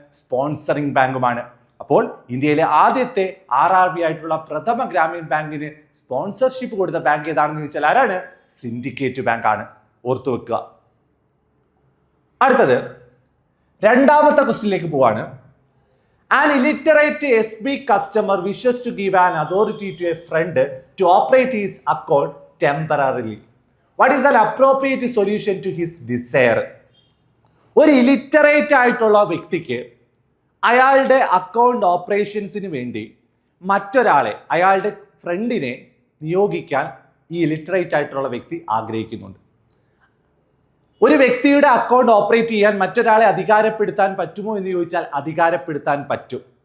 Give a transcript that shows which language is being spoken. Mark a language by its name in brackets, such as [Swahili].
[Malayalam] Sponsoring ബാങ്കുമാണ്. അപ്പോൾ ഇന്ത്യയിലെ ആദ്യത്തെ RRB ആയിട്ടുള്ള പ്രഥമ ഗ്രാമീൺ ബാങ്കിന് സ്പോൺസർഷിപ്പ് കൊടുത്ത ബാങ്ക് ഏതാണെന്ന് ചോദിച്ചാൽ ആരാണ്? സിൻഡിക്കേറ്റ് ബാങ്ക് ആണ്. ഓർത്തു വെക്കുക. അടുത്തത് രണ്ടാമത്തെ ക്വസ്റ്റ്യനിലേക്ക് പോവാണ്. [English] An illiterate SB customer wishes to give an authority to a friend to operate his account temporarily. What is an appropriate solution to his desire? [Malayalam] ഒരു ഇലിറ്ററേറ്റ് ആയിട്ടുള്ള വ്യക്തിക്ക് അയാളുടെ അക്കൗണ്ട് ഓപ്പറേഷൻസിന് വേണ്ടി മറ്റൊരാളെ, അയാളുടെ ഫ്രണ്ടിനെ നിയോഗിക്കാൻ ഈ ഇലിറ്ററേറ്റ് ആയിട്ടുള്ള വ്യക്തി ആഗ്രഹിക്കുന്നുണ്ട്. ഒരു വ്യക്തിയുടെ അക്കൗണ്ട് ഓപ്പറേറ്റ് ചെയ്യാൻ മറ്റൊരാളെ അധികാരപ്പെടുത്താൻ പറ്റുമോ എന്ന് ചോദിച്ചാൽ അധികാരപ്പെടുത്താൻ പറ്റും.